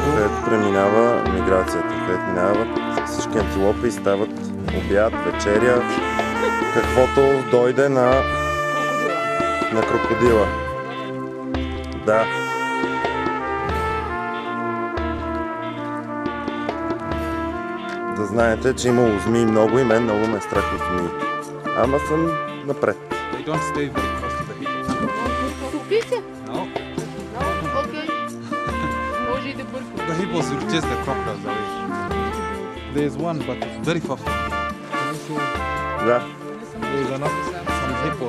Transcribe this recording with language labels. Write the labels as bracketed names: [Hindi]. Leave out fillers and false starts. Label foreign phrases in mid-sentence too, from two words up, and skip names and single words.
[Bulgarian] Където преминава миграцията, където минават всички антилопи и стават обяд, вечеря, каквото дойде на крокодила. Да. Да знаете, че имало змии много и мен много ме е страх от змии. Ама съм напред. [English] They don't stay very close to the hippos. No. The hippos will chase the crocodiles away. There is one, but it's very far from here. [Bulgarian] Да. [English] There is another some hippos.